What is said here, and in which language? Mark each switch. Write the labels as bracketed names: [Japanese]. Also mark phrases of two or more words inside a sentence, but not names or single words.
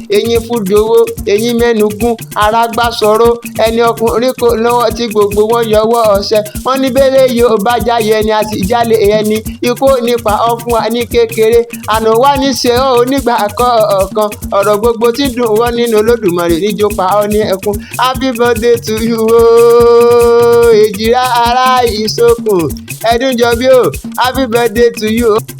[Yoruba] Eyín fún dowó, eyín mẹ́nu gún, ara gbá sọ̀rọ̀. Ẹni ọkùnrin kò lọ́wọ́ tí gbogbo wọn yọwọ́ ọ̀sẹ̀. Wọ́n ní bẹ́lẹ̀ yìí ó bá jáyé ẹni àti ìjálè ẹni. Ikú ò ní pa ọ́ fún wa ní kékeré. Àná wá ní ṣe ọ́ onígbà kọ̀ọ̀kan. Ọ̀rọ̀ gbogbo tí dùn wọ́n nínú Olódùmarè níjó pa ọ́ ní ẹkún. [English] Happy birthday to you, ooo. [Yoruba] Èjìrá ará ìsokùn. Ẹdún jọ bí o. [English] Happy birthday to you.